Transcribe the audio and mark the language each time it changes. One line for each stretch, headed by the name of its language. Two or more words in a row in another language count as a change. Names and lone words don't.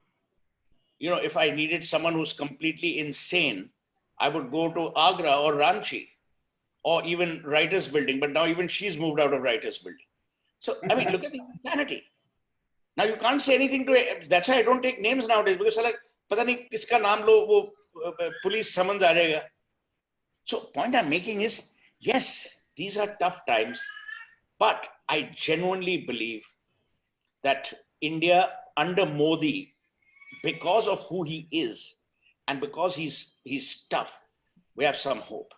English: If I needed someone who's completely insane, I would go to Agra or Ranchi or even Writers Building. But now even she's moved out of Writers Building. So, I mean, look at the insanity. Now you can't say anything to it. That's why I don't take names nowadays because like,
Hindi: pata nahi kiska naam lo, wo police summons aa jayega.
English: So point I'm making is, yes, these are tough times, but I genuinely believe that India under Modi, because of who he is and because he's tough, we have some hope.